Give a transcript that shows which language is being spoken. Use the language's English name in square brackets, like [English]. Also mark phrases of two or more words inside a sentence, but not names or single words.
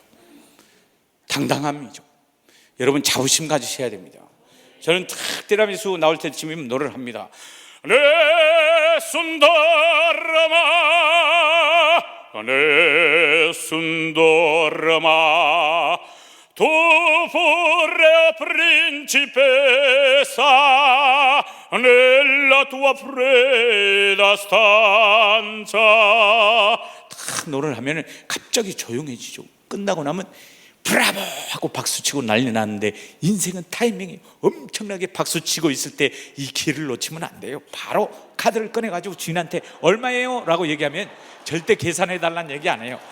[Korean] 당당함이죠. 여러분 자부심 가지셔야 됩니다. 저는 탁 티라미수 나올 때쯤이면 노래를 합니다. [Italian] nessun dorma nessun dorma tu pure principessa nella tua fredda stanza. [Korean] 탁 노래를 하면 갑자기 조용해지죠. 끝나고 나면 브라보 하고 박수치고 난리 나는데, 인생은 타이밍이 엄청나게 박수치고 있을 때 이 기회를 놓치면 안 돼요. 바로 카드를 꺼내가지고 주인한테 얼마예요? 라고 얘기하면 절대 계산해달라는 얘기 안 해요.